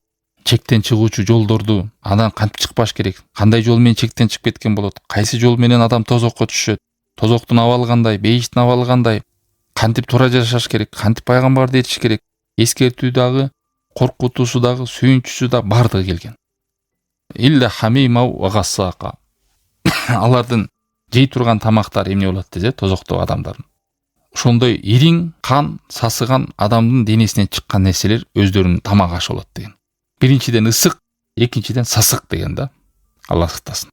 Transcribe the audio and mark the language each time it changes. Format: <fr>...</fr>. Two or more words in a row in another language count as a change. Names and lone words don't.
<ky>Чектен чыгуучу жолдорду, андан кантип чыкпаш керек, кандай жол менен чектен чыгып кеткен болот, кайсы жол менен адам тозокко түшөт, тозоктун абалы кандай, бейиштин абалы кандай, кантип туура жашаш керек, кантип пайгамбарды этиш керек, эскертүү дагы, коркутуусу дагы, сүйүнчүсү да бардыгы келген.</ky> <ar>إلا حميما و غساقا.</ar> <ky>Алардын жей турган тамактары эмне болот десе, тозоктогу адамдардын. Ошондой ириң, кан, сасыган адамдын денесинен чыккан нерселер өздөрүнүн тамак ашы болот деген. Биринчиден ысык, экинчиден сасык деген да. Алла сактасын.</ky>